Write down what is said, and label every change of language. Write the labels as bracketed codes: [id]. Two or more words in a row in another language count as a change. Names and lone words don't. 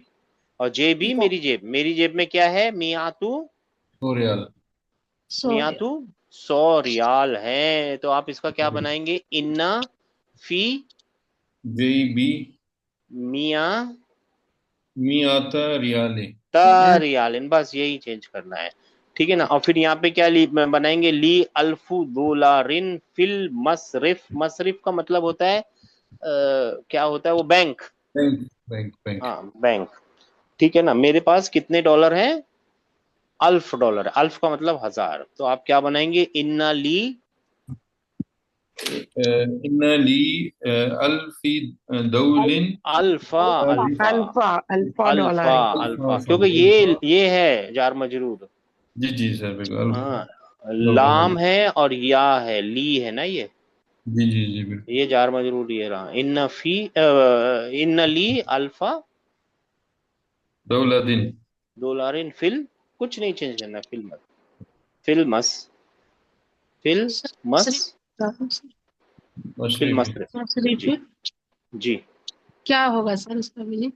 [hi] और जेबी जेब मेरी जेब, मेरी जेब में क्या है? [ar] मियातू, 100 ريال. [hi] सॉरी। [ar] مئةُ 100 ريال [hi] है। तो आप इसका क्या बनाएंगे? [ar] إنّ في [hi] JB [ar] मिया مئة ريالٍ. تا ريالٍ, [hi] बस यही चेंज करना है। ठीक है ना, और फिर यहाँ पे क्या बनाएंगे? [ar] لي ألفُ دولارٍ في المصرف. [hi] मसरिफ का मतलब होता है क्या होता है वो? बैंक। बैंक, बैंक, बैंक। हाँ, बैंक। ठीक है ना, मेरे पास कितने डॉलर हैं? $1000। अल्फ का मतलब 1000। तो आप क्या बनाएंगे? [ar] إنّ لي إنّ لي ألفي دولارٍ. अल्फा, अल्फा। अल्फा, अल्फा, अल्फा अल्फा, [hi] डॉलर है। [ar] अल्फा, अल्फा, [hi] क्योंकि ये है जार मजरूर। जी जी सर, बिल्कुल हाँ, [ar] अल्फा। [hi] लाम है और या है, ली है ना ये, जी जी जी, बिल्कुल। ये जार मजरूर ये रहा। [ar] إنّ في إنّ لي ألفا दौलदिन। دولارٍ في, [hi] कुछ नहीं चेंज करना, [ar] في مت، في مس، في [hi] सर [ar] मस, फिल मशरफी। मसरफ। जी, मसरफी [hi] जी। क्या होगा सर इसका मीनिंग?